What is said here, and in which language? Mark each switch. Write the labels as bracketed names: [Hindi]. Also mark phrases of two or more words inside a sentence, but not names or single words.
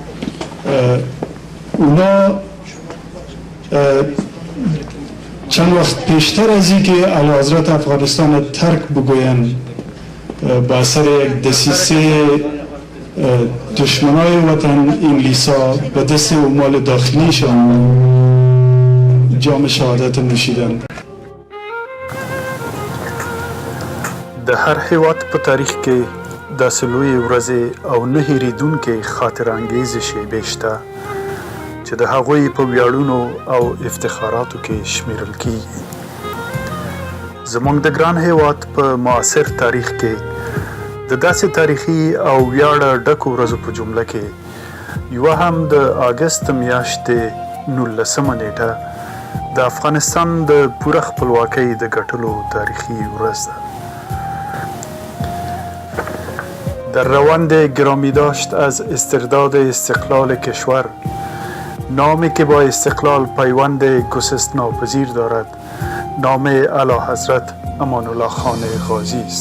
[Persian] اونا چند وقت پیشتر از این که اعلیحضرت افغانستان ترک بگوین با اثر یک دسیسه دشمنای وطن انگلیسا به دست اموال داخلیشان جام شهادت نوشیدن. [Pashto] د هر هیواد په تاریخ کې داسې لویې ورځې او نه هېرېدونکې خاطرانګیزې شیبې شته چې د هغوی په ویاړونو او افتخاراتو کې شمیرل کیږي. زموږ د ګران هیواد په معاصر تاریخ کې د داسې تاریخي او ویاړه ډکو ورځو په جمله کې یوه هم د اګست میاشتې 19 نیټه د افغانستان د پوره خپلواکۍ د ګټلو تاریخي ورځ ده. [Persian] در روند گرامی داشت از استرداد استقلال کشور، نامی که با استقلال پیوند گسست ناپذیر دارد نام اعلیحضرت امان الله خان غازی است.